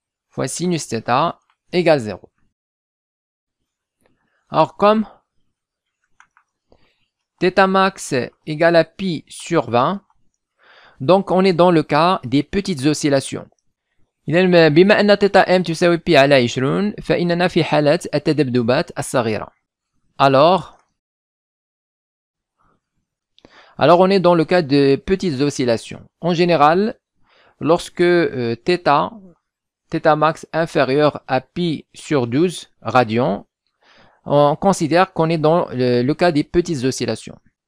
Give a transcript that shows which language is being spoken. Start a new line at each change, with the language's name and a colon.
French: Fois sinus θ égale 0. Alors, comme θ max égale à pi sur 20, donc on est dans le cas des petites oscillations.
Arabic: إذن بما أن θ m تساوي pi على 20 فإننا في حالة التذبذبات الصغيرة.
French: Alors on est dans le cas de petites oscillations. En général, lorsque θ max inférieur à pi sur 12 radians, on considère qu'on est dans le cas des petites oscillations.